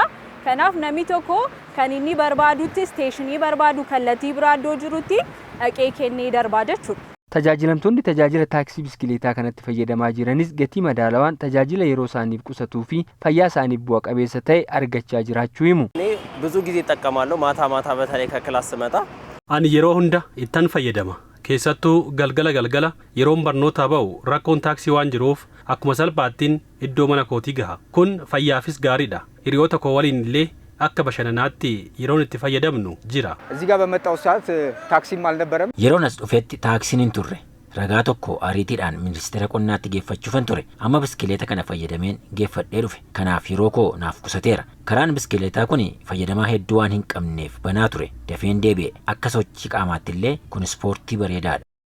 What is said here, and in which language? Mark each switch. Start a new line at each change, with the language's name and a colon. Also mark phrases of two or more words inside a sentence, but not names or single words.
Oromo: Kanaaf namni tokko kan inni barbaadutti isteeshinii barbaadu kallattii biraa iddoo jirutti dhaqee kennee darbaa jechuudha. Tajaajilamtoonni tajaajila taaksii biskileetaa kanatti fayyadamaa jiranis gatii madaalawaan tajaajila yeroo isaaniif qusatuu fi fayyaa isaaniif bu'a qabeessa ta'e argachaa jiraachuu himu.
Amharic: ብዙ ጊዜ እጠቀማለሁ ማታ በተለይ ከክላስ ስመጣ
Oromo: ani yeroo hunda ittan fayyadama. Keessattuu galgala yeroon barnoota ba'u rakkoon taaksii waan jiruuf akkuma salphaattiin iddoo mana kootii gaha. Kun fayyaafis gaariidha. Hiriyoota koo waliin illee akka bashannanaatti yeroon itti fayyadamnu jira.
Amharic: እዚህ ጋር በመጣው ሰዓት ታክሲም አልነበረም።
Oromo: yeroon as dhufetti taaksiin hin turre. Ragaa tokko ariitiidhaan ministeera qonnaatti geeffachuufan ture. Amma biskileeta kana fayyadameen geeffadhee dhufe. Kanaaf yeroo koo naaf qusateera. Karaan biskileetaa kun fayyadamaa hedduu waan hin qabneef banaa ture. Dafeen deebi'e akka sochii qaamaatti illee kun ispoortii bareedaadha.